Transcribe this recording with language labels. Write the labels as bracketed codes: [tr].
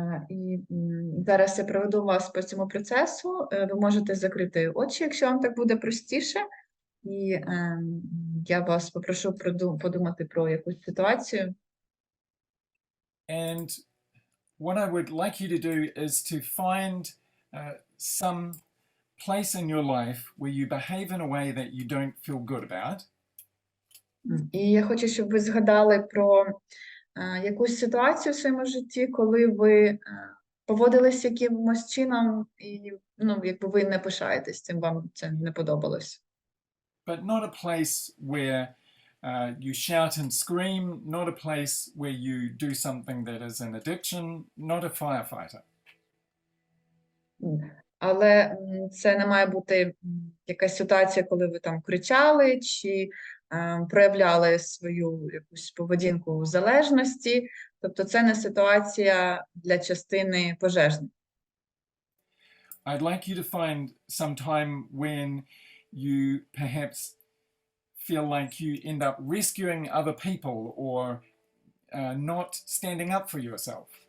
[uk] І зараз я проведу вас по цьому процесу. Ви можете закрити очі, якщо вам так буде простіше. І я вас попрошу подумати про якусь ситуацію. [en] And what I would like you to do is to find some place in your life where you behave in a way that you don't feel good about. [uk] І я хочу, щоб ви згадали про якусь ситуацію в своєму житті, коли ви поводились якимось чином, і якби ви не пишаєтесь цим, вам це не подобалось. [en] But not a place where you shout and scream, not a place where you do something that is an addiction, not a firefighter. [uk] Але це не має бути якась ситуація, коли ви там кричали чи проявляли свою якусь поведінку у залежності. Тобто це не ситуація для частини пожежних. [en] I'd like you to find some time when you perhaps feel like you end up rescuing other people or not standing up for yourself.